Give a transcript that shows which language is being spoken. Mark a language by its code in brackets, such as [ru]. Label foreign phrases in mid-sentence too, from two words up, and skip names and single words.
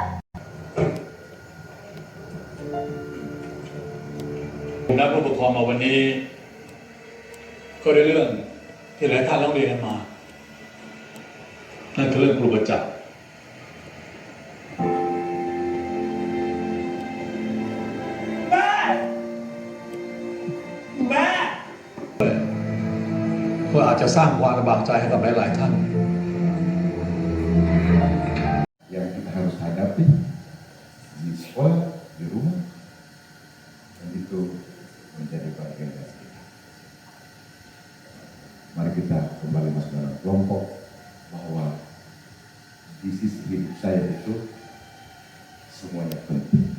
[th] ผมนัดผู้ปกครองมาวันนี้ก็ได้เรื่องที่หลายท่านร้องเรียนกันมานั่นคือเรื่องครูประจักษ์แม่ว่าอาจจะสร้างความลำบากใจให้กับหลายๆท่าน [id] yang kita harus hadapi di sekolah, di rumah, dan itu menjadi bagian dari kita. Mari kita kembali masuk dalam kelompok, bahwa di sisi hidup saya itu semuanya penting.